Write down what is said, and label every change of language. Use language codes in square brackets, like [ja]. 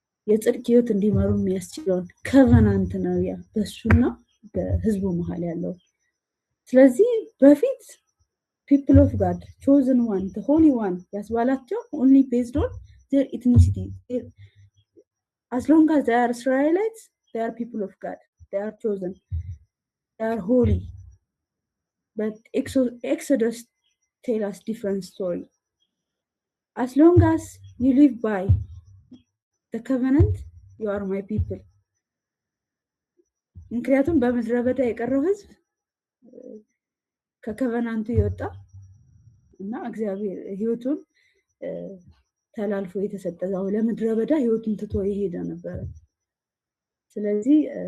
[am] የጽድቅ ህይወት እንዲመሩ የሚያስችለውን ኮቨናንት ነው ያ በሱና በህዝቡ መሃል ያለው። ስለዚህ በፊት [en] people of God chosen one the holy one [am] ያስባላቸው [en] only based on their ethnicity. As long as they are Israelites, they are people of God, they are chosen, they are holy. But Exodus tell us different story. As long as you live by the covenant, you are my people. [am] ምክንያቱም በምድረ በዳ የቀረው ህዝብ ከኮቨናንቱ ይወጣ እና እግዚአብሔር ህይወቱን ተላልፎ የተሰጠው ለምድረ በዳ ህይወቱን ትቶ ይሄደ ነበር። ስለዚህ